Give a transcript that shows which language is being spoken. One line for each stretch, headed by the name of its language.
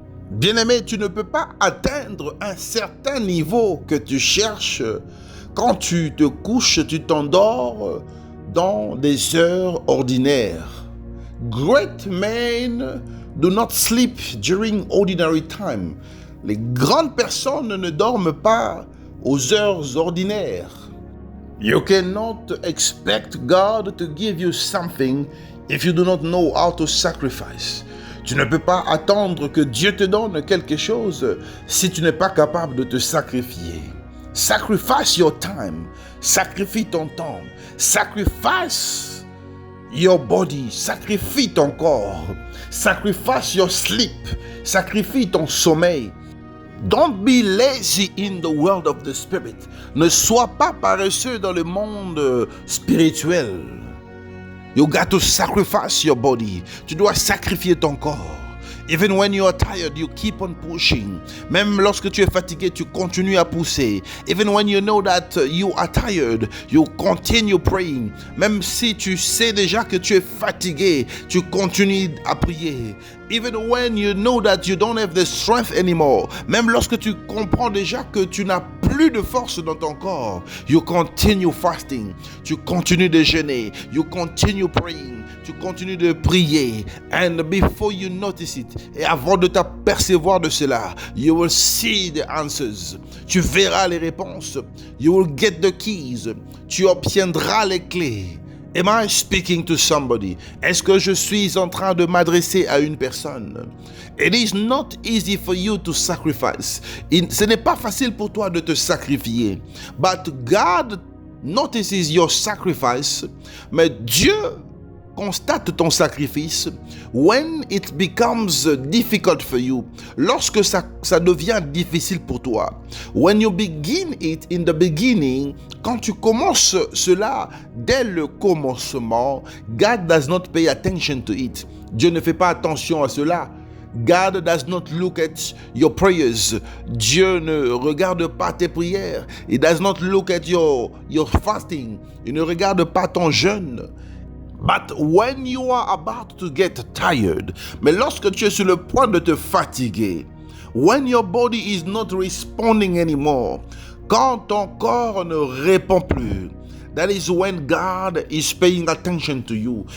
French: Bien-aimé, tu ne peux pas atteindre un certain niveau que tu cherches quand tu te couches, tu t'endors dans des heures ordinaires.
English: Great men do not sleep during ordinary time.
French: Les grandes personnes ne dorment pas aux heures ordinaires.
English: You cannot expect God to give you something if you do not know how to sacrifice.
French: Tu ne peux pas attendre que Dieu te donne quelque chose si tu n'es pas capable de te sacrifier.
English: Sacrifice your time.
French: Sacrifie ton temps.
English: Sacrifice your body.
French: Sacrifie ton corps.
English: Sacrifice your sleep.
French: Sacrifie ton sommeil.
English: Don't be lazy in the world of the spirit.
French: Ne sois pas paresseux dans le monde spirituel.
English: You got to sacrifice your body.
French: Tu dois sacrifier ton corps.
English: Even when you are tired, you keep on pushing.
French: Même lorsque tu es fatigué, tu continues à pousser.
English: Even when you know that you are tired, you continue praying.
French: Même si tu sais déjà que tu es fatigué, tu continues à prier.
English: Even when you know that you don't have the strength anymore,
French: même lorsque tu comprends déjà que tu n'as plus de force dans ton corps,
English: you continue fasting,
French: tu continues de jeûner,
English: you continue praying,
French: tu continues de prier,
English: and before you notice it,
French: et avant de t'apercevoir de cela,
English: you will see the answers,
French: tu verras les réponses,
English: you will get the keys,
French: tu obtiendras les clés.
English: Am I speaking to somebody?
French: Est-ce que je suis en train de m'adresser à une personne?
English: It is not easy for you to sacrifice.
French: Ce n'est pas facile pour toi de te sacrifier.
English: But God notices your sacrifice.
French: Mais Dieu constate ton sacrifice
English: when it becomes difficult for you.
French: Lorsque ça devient difficile pour toi.
English: When you begin it in the beginning,
French: quand tu commences cela dès le commencement,
English: God does not pay attention to it.
French: Dieu ne fait pas attention à cela.
English: God does not look at your prayers.
French: Dieu ne regarde pas tes prières.
English: He does not look at your fasting.
French: Il ne regarde pas ton jeûne.
English: But when you are about to get tired,
French: mais lorsque tu es sur le point de te fatiguer,
English: when your body is not responding anymore,
French: quand ton corps ne répond plus,
English: that is when God is paying attention to you.